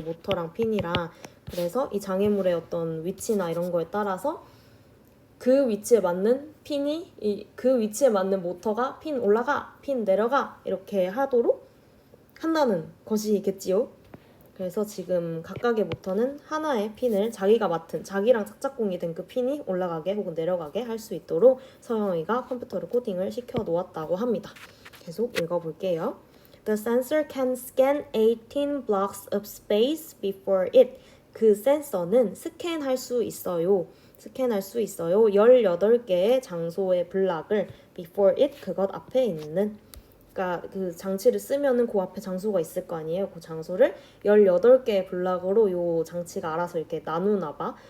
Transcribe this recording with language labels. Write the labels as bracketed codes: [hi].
[ko] 모터랑 핀이랑. 그래서 이 장애물의 어떤 위치나 이런 거에 따라서 그 위치에 맞는 그 위치에 맞는 모터가 핀 올라가, 핀 내려가 이렇게 하도록 한다는 것이겠지요. 그래서 지금 각각의 모터는 하나의 핀을 자기랑 짝짝꿍이 된 그 핀이 올라가게 혹은 내려가게 할 수 있도록 서영이가 컴퓨터를 코딩을 시켜 놓았다고 합니다. 계속 읽어볼게요. [en] The sensor can scan 18 blocks of space before it. [ko] 그 센서는 스캔할 수 있어요. 18개의 장소의 블락을 [en] before it, [ko] 그것 앞에 있는, 그러니까 그 장치를 쓰면은 그 앞에 장소가 있을 거 아니에요. 그 장소를 18개의 블락으로 요 장치가 알아서 이렇게 나누나 봐.